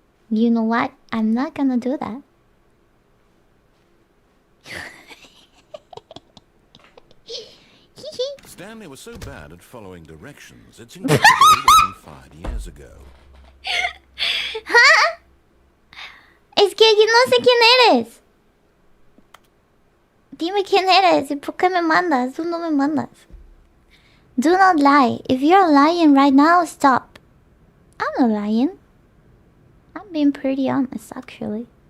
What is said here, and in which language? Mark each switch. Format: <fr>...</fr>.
<en>You know what? I'm not gonna do that. Stanley was so bad at following directions, it's incredible he wasn't fired years ago. ¿Ah?</en> <es>Es que yo no sé quién eres. Dime quién eres y por qué me mandas. Tú no me mandas.</es> <en>Do not lie. If you're lying right now, stop. I'm not lying. I'm being pretty honest, actually.</en>